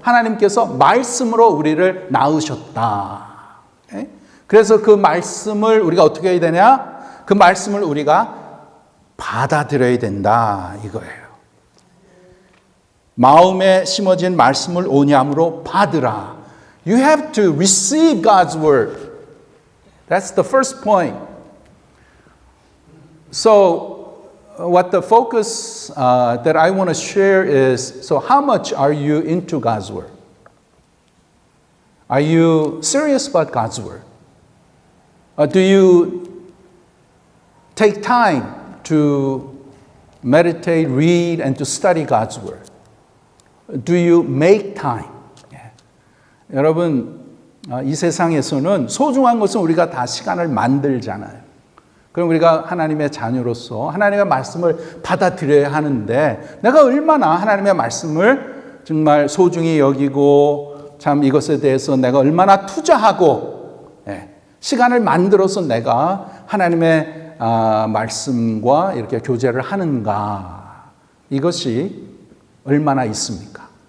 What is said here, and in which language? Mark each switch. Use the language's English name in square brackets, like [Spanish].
[Korean] 하나님께서 말씀으로 우리를 낳으셨다. 그래서 그 말씀을 우리가 어떻게 해야 되냐? 그 말씀을 우리가 받아들여야 된다 이거예요. 마음에 심어진 말씀을 온유함으로 받으라. [English] You have to receive God's word. That's the first point. So, what the focus that I want to share is, so how much are you into God's word? Are you serious about God's word? Do you take time to meditate, read, and to study God's word? Do you make time? [Korean] 여러분, 이 세상에서는 소중한 것은 우리가 다 시간을 만들잖아요. 그럼 우리가 하나님의 자녀로서 하나님의 말씀을 받아들여야 하는데 내가 얼마나 하나님의 말씀을 정말 소중히 여기고 참 이것에 대해서 내가 얼마나 투자하고 시간을 만들어서 내가 하나님의 말씀과 이렇게 교제를 하는가, 이것이 얼마나 있습니까?